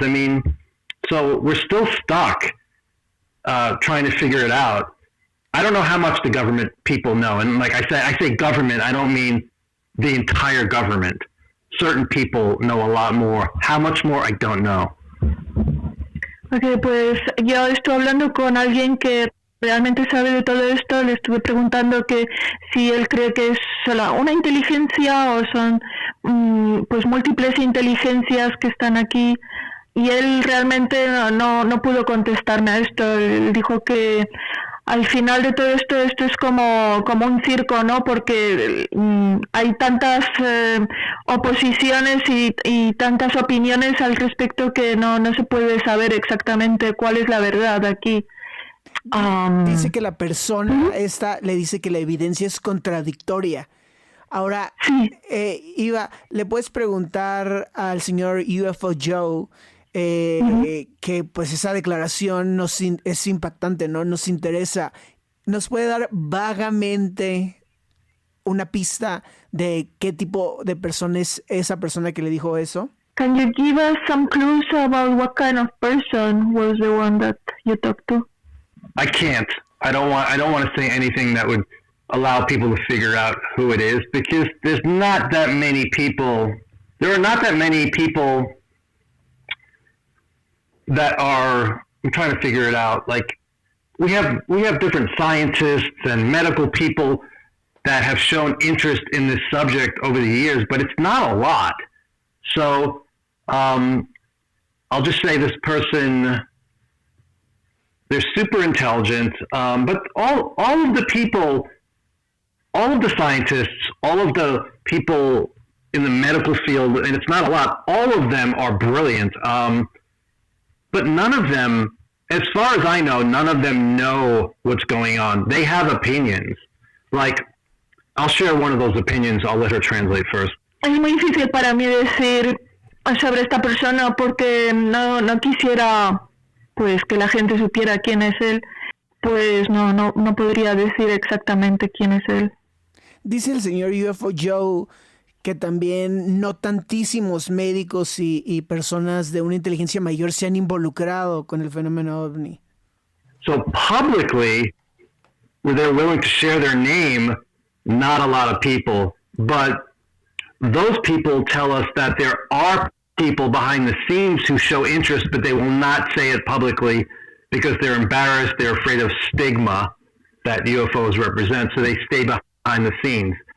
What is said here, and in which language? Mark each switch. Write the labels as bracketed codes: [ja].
[en] I mean, so we're still stuck trying to figure it out. I don't know how much the government people know, and like I say government, I don't mean the entire government. Certain people know a lot more. How much more, I don't know. [es] Ok, pues yo estuve hablando con alguien que realmente sabe de todo esto. Le estuve preguntando que si él cree que es solo una inteligencia o son pues múltiples inteligencias que están aquí, y él realmente no pudo contestarme a esto. Él dijo que al final de todo esto es como un circo, ¿no? Porque hay tantas oposiciones y tantas opiniones al respecto que no se puede saber exactamente cuál es la verdad aquí. Dice que la persona esta le dice que la evidencia es contradictoria. Ahora, sí. Iva, ¿le puedes preguntar al señor UFO Joe que pues esa declaración es impactante, ¿no? Nos interesa. ¿Nos puede dar vagamente una pista de qué tipo de persona es esa persona que le dijo eso? [en] Can you give us some clues about what kind of person was the one that you talked to? I can't. I don't want to say anything that would allow people to figure out who it is, because there's not that many people. There are not that many people that are. I'm trying to figure it out. Like we have different scientists and medical people that have shown interest in this subject over the years, but it's not a lot. So I'll just say this person. They're super intelligent, but all of the people, all of the scientists, all of the people in the medical field, and it's not a lot, all of them are brilliant. But none of them, as far as I know, none of them know what's going on. They have opinions. Like, I'll share one of those opinions. I'll let her translate first. [es] Es muy difícil para mí decir sobre esta persona porque no quisiera pues que la gente supiera quién es él. Pues no podría decir exactamente quién es él. Dice el señor UFO Joe que también no tantísimos médicos y personas de una inteligencia mayor se han involucrado con el fenómeno OVNI. [en] So publicly, where they're willing to share their name, not a lot of people, but those people tell us that there are people behind the scenes who show interest, but they will not say it publicly because they're embarrassed, they're afraid of stigma that UFOs represent, so they stay behind the scenes.